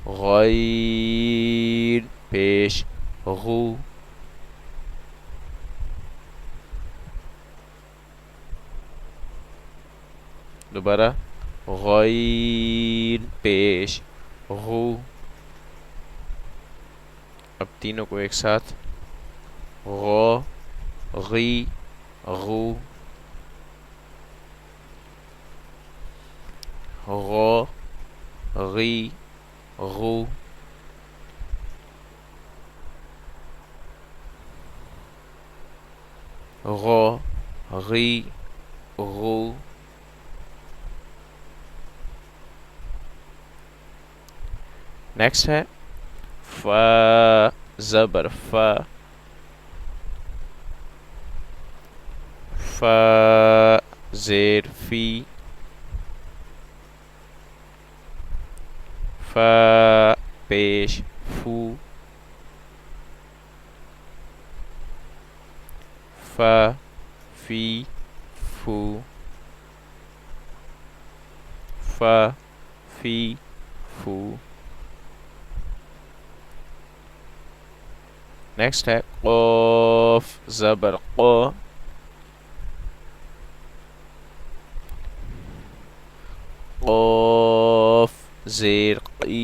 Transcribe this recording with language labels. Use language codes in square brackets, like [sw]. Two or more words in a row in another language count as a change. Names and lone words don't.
[ur] غین پیش غو. دوبارہ غین پیش غو. اب تینوں کو ایک ساتھ. غ غی غو غ غی غو. غ غی غو. نیکسٹ ہے ف زبر ف ف زیر فی ف پیش فو ف فی فو ف فی فو. نیکسٹ ہے قوف زبر قو قوف زیر قی.